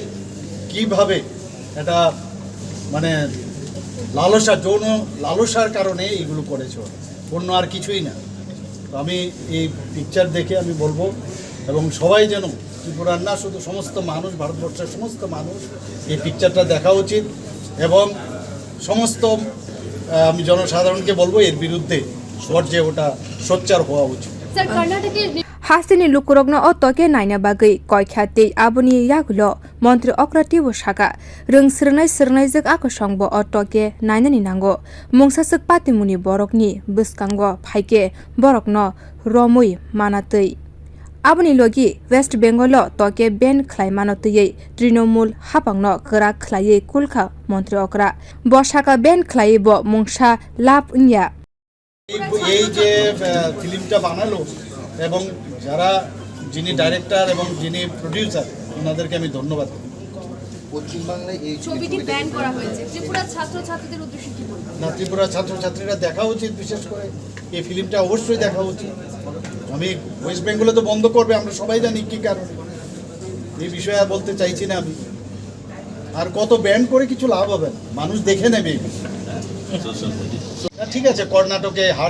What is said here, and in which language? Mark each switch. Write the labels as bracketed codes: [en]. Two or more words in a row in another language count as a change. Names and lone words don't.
[bn] কীভাবে এটা মানে লালসা যৌন লালসার কারণে এইগুলো করেছে অন্য আর কিছুই না তো আমি এই পিকচার দেখে আমি বলবো এবং সবাই যেন ত্রিপুরার না শুধু সমস্ত মানুষ ভারতবর্ষের সমস্ত মানুষ এই পিকচারটা দেখা উচিত এবং সমস্ত আমি জনসাধারণকে বলবো এর বিরুদ্ধে যে ওটা সোচ্চার হওয়া উচিত [trp] Hasteni lukurogno o toke naina bagai koikhate aboni yagulo montri okra tibo saka rung sirnai jek ako songbo o toke naina ni nango mungsasuk patimuni borokni bwskango phaike borokno romui manatei aboni logi West Bengal toke ben khlaimano tei Trinamool hapangno kra khlaiye kulkha montri okra bosaka ben khlaibo mungsa lap unya [bn] এই যে ফিল্মটা বানালো এবং যারা যিনি ডাইরেক্টর এবং যিনি প্রোডিউসার ওনাদেরকে আমি ধন্যবাদ দিই পশ্চিমবাংলায় এই ছবিটি ব্যান করা হয়েছে ত্রিপুরা ছাত্রছাত্রীদের উদ্দেশ্যে কি বলবেন না ত্রিপুরা ছাত্রছাত্রীরা দেখা উচিত বিশেষ করে এই ফিল্মটা অবশ্যই দেখা উচিত আমি ওয়েস্ট বেঙ্গলে তো বন্ধ করবে আমরা সবাই জানি কী কারণে এই বিষয়ে আর বলতে চাইছি না আমি আর কত ব্যান করে কিছু লাভ হবে না মানুষ দেখে নেবে ঠিক আছে কর্ণাটকে হার